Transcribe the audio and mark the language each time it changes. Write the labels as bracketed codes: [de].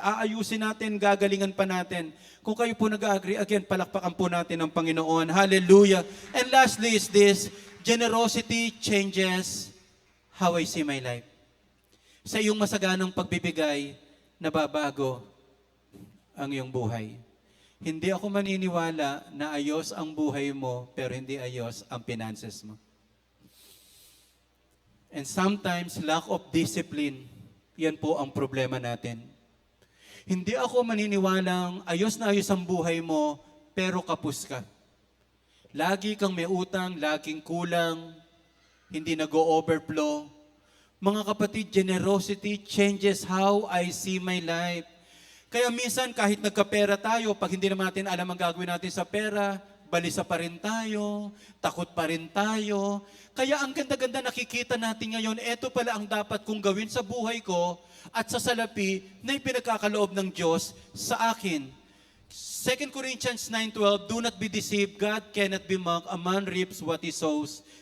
[tl] Aayusin natin, gagalingan pa natin. Kung kayo po nag-agree, again, palakpakan po natin ang Panginoon. Hallelujah. [en] And lastly is this, Generosity changes how I see my life. [tl] Sa iyong masaganang pagbibigay, nababago ang iyong buhay. Hindi ako maniniwala na ayos ang buhay mo, pero hindi ayos ang finances mo. [en] And sometimes, lack of discipline, [tl] yan po ang problema natin. Hindi ako maniniwalang ayos na ayos ang buhay mo, pero kapos ka. Lagi kang may utang, laging kulang, hindi nag-o-overflow. Mga kapatid, [en] generosity changes how I see my life. [tl] Kaya minsan kahit nagkapera tayo, pag hindi naman natin alam ang gagawin natin sa pera, balisa pa rin tayo, takot pa rin tayo. Kaya ang ganda-ganda nakikita natin ngayon, eto pala ang dapat kong gawin sa buhay ko at sa salapi na ipinagkakaloob ng Diyos sa akin. [en] 2 Corinthians 9:12, do not be deceived, God cannot be mocked, a man reaps what he sows.